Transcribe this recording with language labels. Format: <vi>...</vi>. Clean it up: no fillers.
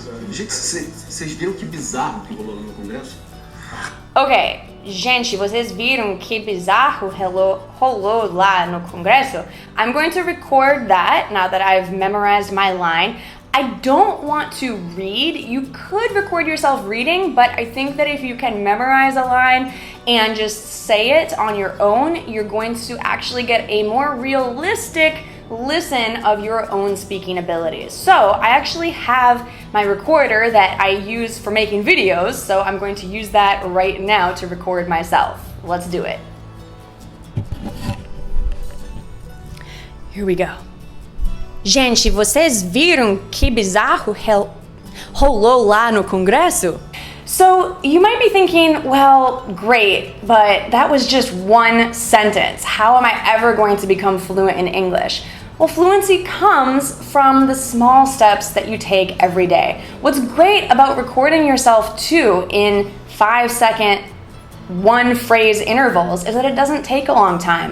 <pt>Gente, vocês viram que bizarro que rolou no Congresso? Ok, gente, vocês viram que bizarro rolou lá no Congresso?</pt> <en>I'm going to record that now that I've memorized my line. I don't want to read. You could record yourself reading, but I think that if you can memorize a line and just say it on your own, you're going to actually get a more realistic listen of your own speaking abilities. So I actually have my recorder that I use for making videos, so I'm going to use that right now to record myself. Let's do it. Here we go.</en> <pt>Gente, vocês viram que bizarro rolou lá no Congresso?</pt> <en>So you might be thinking, well, great, but that was just one sentence. How am I ever going to become fluent in English? Well, fluency comes from the small steps that you take every day. What's great about recording yourself too in 5-second, one phrase intervals is that it doesn't take a long time.</en>